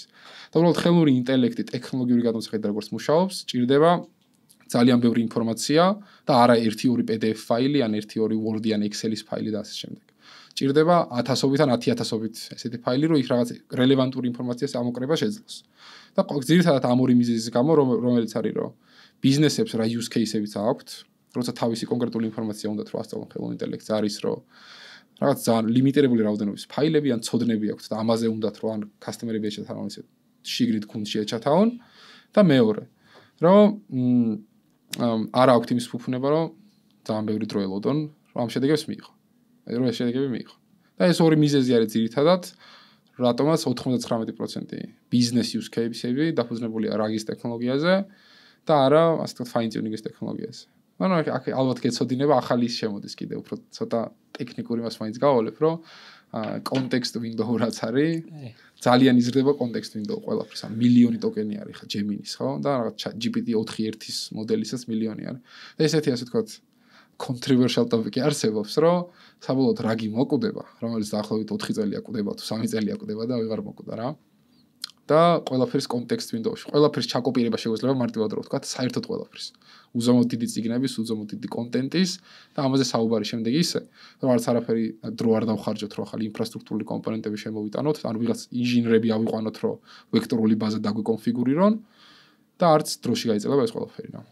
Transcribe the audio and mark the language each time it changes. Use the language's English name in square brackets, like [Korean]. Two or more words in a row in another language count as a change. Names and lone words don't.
[Georgian] და უბრალოდ ხელოვნური ინტელექტი ტექნოლოგიური გადმოსახედით როგორც მუშაობს, ჭირდება ძალიან ბევრი ინფორმაცია და არა 1-2 PDF ფაილი, ან 1-2 Word-ი ან Excel-ის ფაილი და ასე შემდეგ. ჭირდება 1000-ობით ან 10000-ობით ესეთი ფაილი, რომ იქ რაღაც რელევანტური ინფორმაციას ამოკრება შეძლოს. და ძირითადად ამ ორი მიზეზის გამო, რომელიც არის, რომ ბიზნესებს რა [English] use case- [Georgian] ებიც აქვთ, როცა თავისი კონკრეტული ინფორმაცია უნდათ რომ ასწავლონ ხელოვნურ ინტელექტს, არის რომ რაღაც ძალიან ლიმიტირებული რაოდენობის ფაილები ან ცოდნები აქვთ და ამაზე უნდათ რომ ან customer-ები ეჩათაონ ისე შიგრით გუნდში ეჩათაონ და მეორე, რომ არა აქვთ იმის ფუფუნება, რომ ძალიან ბევრი დრო ელოდონ, რომ ამ შედეგებს მიიღო. რომ ეს შედეგები მიიღო. და ეს ორი მიზეზი არის ძირითადად, რატომაც 99% ბიზნეს [English] use case- [Georgian] ები დაფუძნებულია რაგის ტექნოლოგიაზე და არა, ასე ვთქვათ, [English] fine tuning- [Georgian] ის ტექნოლოგიაზე. ანუ აქ ალბათ გეცოდინება ახალი ის შემოდის კიდე უფრო ცოტა ტექნიკური მას მაინც გავალებ, რომ [English] context window [Georgian] რაც არის, ძალიან იზრდება [English] context window [Georgian] ყველაფერს. ან მილიონი ტოკენი არის ხა Gemini-ის, ხო? და რაღაც GPT-4.1-ის მოდელისაც მილიონი არის. და ესეთი ასე ვთქვათ [English] controversial topic- [Georgian] ი არსებობს, რომ საბოლოოდ რაგი მოკვდება, რომელიც დაახლოებით 4 წელია კვდება თუ 3 წელია კვდება და ვეღარ მოკვდა რა. და ყველაფერს [English] context window- [Georgian] ში. ყველაფერს ჩაკოპირება შეუძლება მარტივად რო ვთქვათ, საერთოდ ყველაფერს. უზომოდ დიდი წიგნების, უზომოდ დიდი კონტენტის და ამაზე საუბარი შემდეგ ისე, რომ არც არაფერი დრო არ დავხარჯოთ, რომ ახალი ინფრასტრუქტურული კომპონენტები შემოვიტანოთ, ანუ ვიღაც ინჟინრები ავიყვანოთ, რომ ვექტორული ბაზა დაგვიკონფიგურირონ და არც დროში გაიწელება ეს ყველაფერი რა.